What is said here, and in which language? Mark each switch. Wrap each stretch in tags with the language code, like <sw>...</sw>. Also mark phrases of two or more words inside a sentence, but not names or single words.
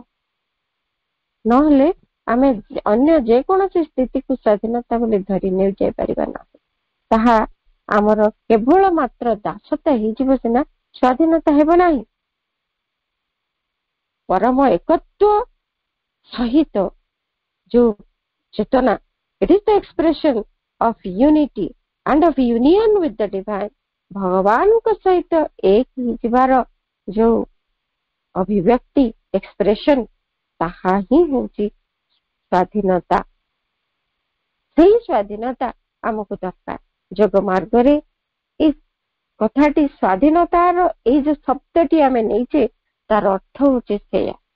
<or>ନହେଲେ ଆମେ ଅନ୍ୟ ଯେକୌଣସି ସ୍ଥିତିକୁ ସ୍ୱାଧୀନତା ବୋଲି ଧରି ନେଇ ଯାଇପାରିବା ନାହିଁ। ତାହା ଆମର କେବଳ ମାତ୍ର ଦାସତା ହେଇଯିବ ସିନା, ସ୍ୱାଧୀନତା ହେବ ନାହିଁ। ପରମ ଏକତ୍ୱ ସହିତ ଯୋଉ ଚେତନା,</or> <en>it is the expression of unity and of union with the divine।</en> <or>ଭଗବାନଙ୍କ ସହିତ ଏକ ହେଇଯିବାର ଯୋଉ ଅଭିବ୍ୟକ୍ତି, ଏକ୍ସପ୍ରେସନ, ତାହା ହିଁ ହଉଛି ସ୍ୱାଧୀନତା। ସେଇ ସ୍ୱାଧୀନତା ଆମକୁ ଦରକାର। ଯୋଗ ମାର୍ଗରେ ଏଇ କଥାଟି ସ୍ୱାଧୀନତାର ଏଇ ଯୋଉ ଶବ୍ଦଟି ଆମେ ନେଇଛେ, ତାର ଅର୍ଥ ହଉଛି ସେଇଆ।</or>